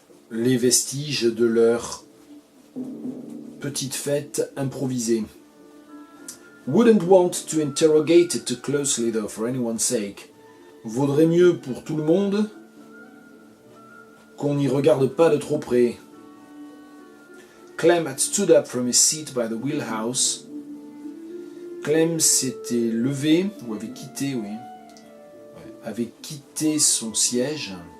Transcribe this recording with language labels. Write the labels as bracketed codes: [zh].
[fr] les vestiges de leur petite fête improvisée. [en] Wouldn't want to interrogate it too closely though for anyone's sake. [fr] Vaudrait mieux pour tout le monde qu'on n'y regarde pas de trop près. [en] Clem had stood up from his seat by the wheelhouse. [fr] Clem s'était levé, ou avait quitté, oui, avait quitté son siège.